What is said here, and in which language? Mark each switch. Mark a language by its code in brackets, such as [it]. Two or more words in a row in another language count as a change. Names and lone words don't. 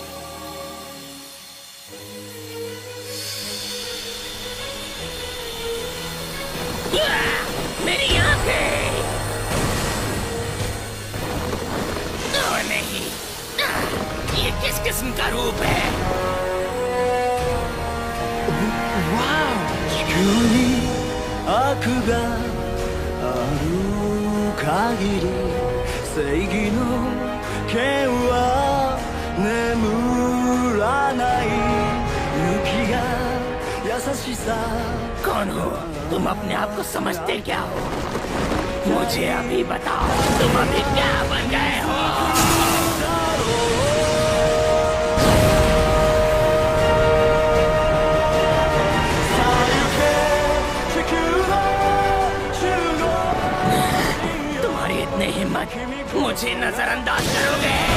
[hi] मेरी आंखें! ओह नहीं, ये किस किस्म का रूप है? वाह! [ja] 地球に悪がある限り正義の剣は眠らない雪が優しさ [hi] कौन हो तुम? अपने आप को समझते क्या हो? मुझे अभी बताओ, तुम अभी क्या बन गए हो? तुम्हारी इतनी हिम्मत, मुझे नजरअंदाज करोगे?